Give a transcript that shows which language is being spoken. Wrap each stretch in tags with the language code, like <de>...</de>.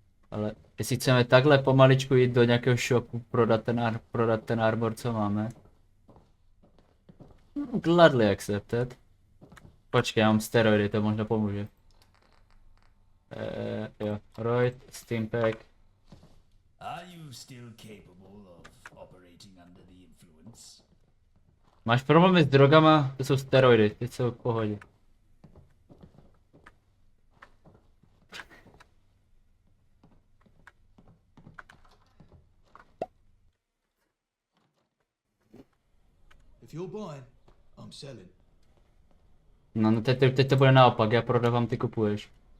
<cs>Ale jestli chceme takhle pomaličku jít do nějakého shopu, prodat ten armor, co máme.</cs> <en>Gladly accepted.</en> <cs>Počkej, já mám steroidy, to možná pomůže. Jo, Royd, Steampack.</cs> <en>Are you still capable of operating under the influence?</en> <cs>Máš problémy s drogama? To jsou steroidy, ty jsou v pohodě.</cs> <en>If you're buying, I'm selling.</en> <cs>No teď to bude naopak, já prodávám, ty kupuješ.</cs>